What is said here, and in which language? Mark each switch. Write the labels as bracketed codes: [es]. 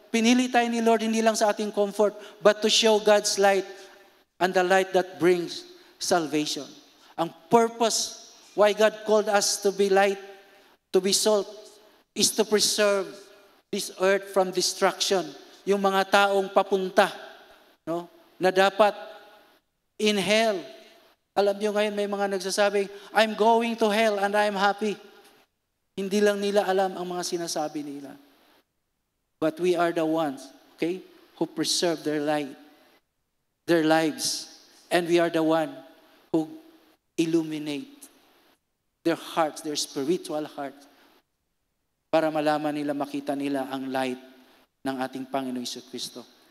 [tl] Pinili tayo ni Lord hindi lang sa ating comfort, [en] but to show God's light and the light that brings salvation. Ang purpose why God called us to be light, to be salt, is to preserve this earth from destruction. [tl] Yung mga taong papunta, no, na dapat in hell. Alam niyo ngayon may mga nagsasabing, [en] I'm going to hell and I'm happy. [tl] Hindi lang nila alam ang mga sinasabi nila. [en] But we are the ones, okay, who preserve their light, their lives. And we are the one who illuminate their hearts, their spiritual hearts, [tl] para malaman nila, makita nila ang light ng ating Panginoong Jesucristo.